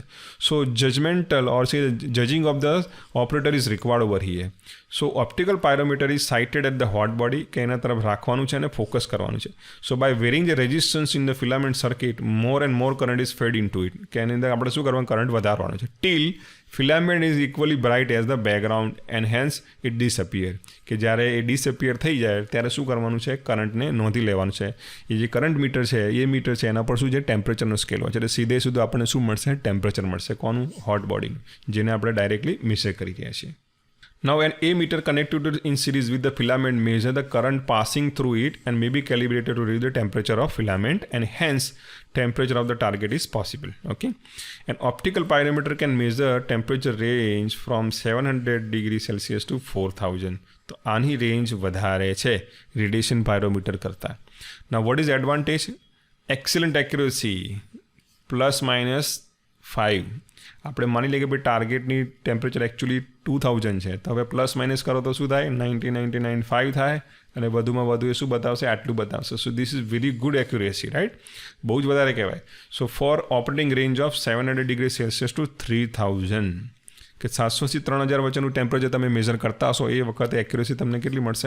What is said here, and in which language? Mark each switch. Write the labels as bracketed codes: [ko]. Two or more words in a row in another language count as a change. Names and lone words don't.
[en] So judgemental or say judging of the operator is required over here. So optical pyrometer is sighted at the hot body, [gu] કે એના તરફ રાખવાનું છે અને ફોકસ કરવાનું છે. [en] So by varying the resistance in the filament circuit, more and more current is fed in to it. [gu] કે એની અંદર આપણે શું કરવાનું, કરંટ વધારવાનો છે [en] ટીલ filament is equally bright as the background and hence it disappear. [gu] કે જ્યારે એ ડિસઅપિયર થઈ જાય ત્યારે શું કરવાનું છે, કરંટને નોંધી લેવાનું છે. એ જે [en] current meter [gu] છે એ મીટર છે એના પર શું છે, ટેમ્પરેચરનો સ્કેલ હોય છે. એટલે સીધે સીધું આપણને શું મળશે, ટેમ્પરેચર મળશે. કોનું, હોટ બોડીનું, જેને આપણે [en] directly measure [gu] કરી રહ્યા છીએ. [en] Now an ammeter connected in series with the filament measure the current passing through it and may be calibrated to read the temperature of filament, and hence temperature of the target is possible. Okay, an optical pyrometer can measure temperature range from 700 degrees Celsius to 4000. [gu] તો આની રેન્જ વધારે છે [en] radiation pyrometer [gu] કરતાં. [en] Now what is advantage? Excellent accuracy, plus minus [gu] આપણે માની લઈએ કે ભાઈ ટાર્ગેટની ટેમ્પરેચર એકચ્યુઅલી 2000 છે, તો હવે પ્લસ માઇનસ કરો તો શું થાય? 99.5 થાય, અને વધુમાં વધુ એ શું બતાવશે? આટલું બતાવશે. [en] So this is very good accuracy, right? [gu] બહુ જ વધારે કહેવાય. [en] So for operating range of 700 degree Celsius to 3000, [gu] કે 700 થી 3000 વચ્ચેનું ટેમ્પરેચર તમે મેઝર કરતા હશો એ વખતે એક્યુરેસી તમને કેટલી મળશે?